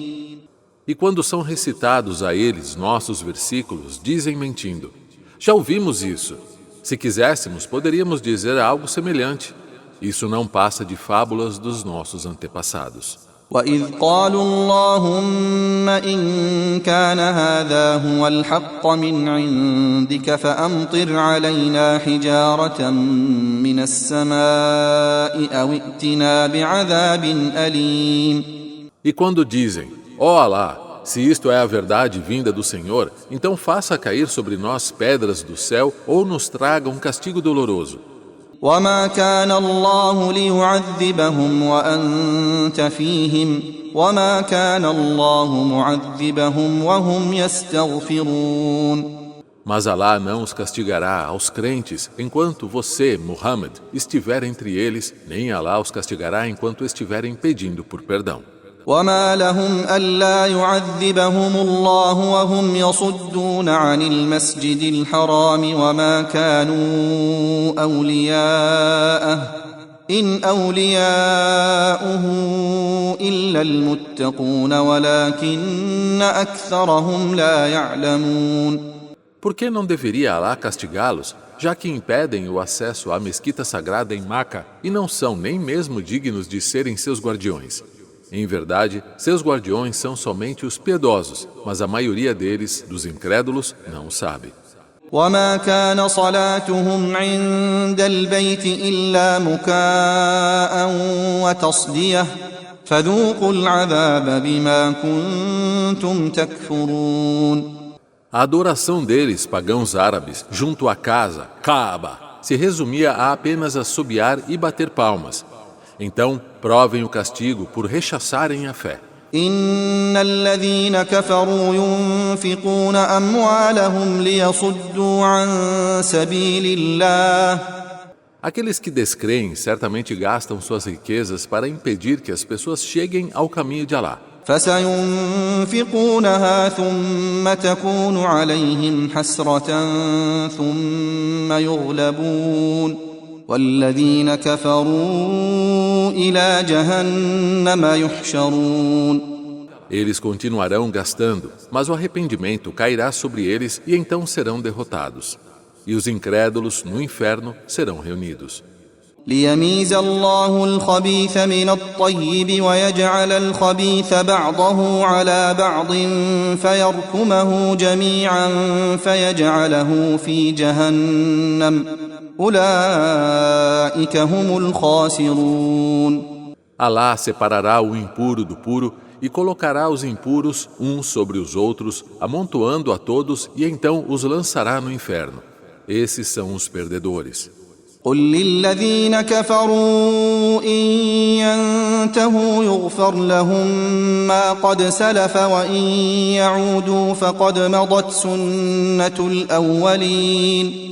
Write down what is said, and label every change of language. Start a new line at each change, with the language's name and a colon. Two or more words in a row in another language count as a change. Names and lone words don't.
Portuguese: E quando são recitados a eles nossos versículos, dizem mentindo: já ouvimos isso. Se quiséssemos, poderíamos dizer algo semelhante. Isso não passa de fábulas dos nossos antepassados.
Arabic: وإذ قالوا اللهم إن كان هذا هو الحق من عندك فأمطر علينا حجارة من السماء أو ائتنا بعذاب أليم.
Portuguese: E quando dizem: ó Alá, se isto é a verdade vinda do Senhor, então faça cair sobre nós pedras do céu ou nos traga um castigo doloroso.
Arabic: وما كان الله ليعذبهم وأنت فيهم وما كان الله معذبهم وهم يستغفرون.
Portuguese: Mas Alá não os castigará aos crentes enquanto você, Muhammad, estiver entre eles, nem Alá os castigará enquanto estiverem pedindo por perdão.
Arabic: وما لهم ألا يعذبهم الله وهم يصدون عن المسجد الحرام وما كانوا أولياءه إن أولياؤه إلا المتقون ولكن أكثرهم لا يعلمون.
Portuguese: Por que não deveria Alá castigá-los, já que impedem o acesso à mesquita sagrada em Maca e não são nem mesmo dignos de serem seus guardiões? Em verdade, seus guardiões são somente os piedosos, mas a maioria deles, dos incrédulos, não o sabe.
Arabic: وما كان صلاتهم عند البيت إلا مكاء وتصدية فذوقوا العذاب بما كنتم تكفرون.
Portuguese: A adoração deles, pagãos árabes, junto à casa, Kaaba, se resumia a apenas assobiar e bater palmas. Então, provem o castigo por rechaçarem a fé.
Arabic: إن الذين كفروا ينفقون أموالهم ليصدوا عن سبيل الله.
Portuguese: Aqueles que descreem certamente gastam suas riquezas para impedir que as pessoas cheguem ao caminho de Alá.
Arabic: فسينفقونها ثم تكون عليهم حسرة ثم يغلبون والذين كفروا إلى جهنم يحشرون.
Portuguese: Eles continuarão gastando, mas o arrependimento cairá sobre eles e então serão derrotados. E os incrédulos no inferno serão reunidos.
Arabic: ليميز الله الخبيث من الطيب ويجعل الخبيث بعضه على بعض فيركمه جميعا فيجعله في جهنم أولئك هم الخاسرون.
Portuguese: Alá separará o impuro do puro e colocará os impuros uns sobre os outros, amontoando a todos, e então os lançará no inferno. Esses são os perdedores.
Arabic: قل للذين كفروا إن ينتهوا يغفر لهم ما قد سلف وإن يعودوا فقد مضت سنة الأولين.